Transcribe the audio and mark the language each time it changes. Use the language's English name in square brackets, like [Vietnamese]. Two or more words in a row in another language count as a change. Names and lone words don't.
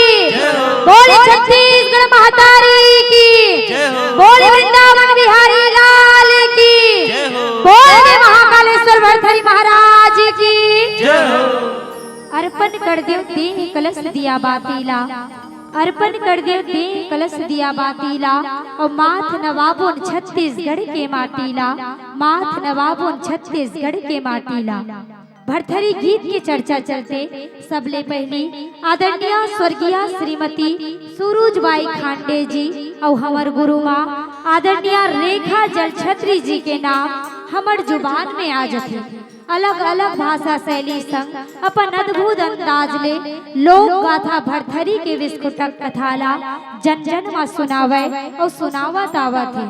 [Chhattisgarhi] बोले छत्तीसगढ़ महतारी की बोले वृंदावन बिहारी लाल की बोले महाकालेश्वर भरथरी महाराज की अर्पण कर देव देह कलश दिया बातीला अर्पण कर देव दे कलश दिया बातीला और माथ नवाबुन छत्तीसगढ़ के माटीला माथ नवाबुन छत्तीसगढ़ के माटीला। भरथरी गीत की चर्चा चलते सबले पहली आदरणीय स्वर्गीय श्रीमती सुरुजबाई खांडे जी और हमार गुरु माँ आदरणीय रेखा जलछत्री जी के नाम हमर जुबान में आ जाते अलग अलग भाषा शैली संग अपन अद्भुत अंदाज ले लोक गाथा भरथरी के विस्फोटक कथाला जन जन में सुनावे और सुनावत आवत है।